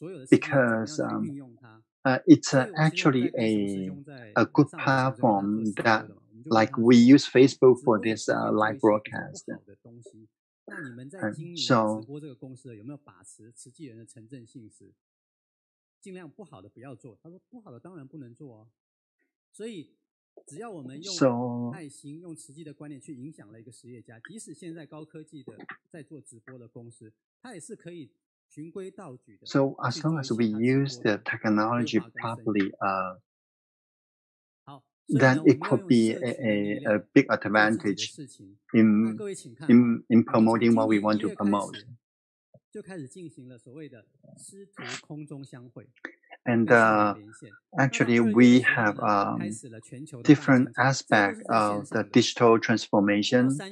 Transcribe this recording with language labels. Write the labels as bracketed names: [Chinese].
[English] because it's actually a good platform that, like we use Facebook for this live broadcast. [Chinese] 那你们在经营直播这个公司有没有把持慈济人的诚正信实？尽量不好的不要做。他说不好的当然不能做啊。所以只要我们用爱心、用慈济的观念去影响了一个实业家，即使现在高科技的在做直播的公司，它也是可以循规蹈矩的。 [English] So as long as we use the technology properly, then it could be a big advantage in promoting what we want to promote. [Chinese] 就开始进行了所谓的师徒空中相会。 [English] And actually, we have different aspects of the digital transformation.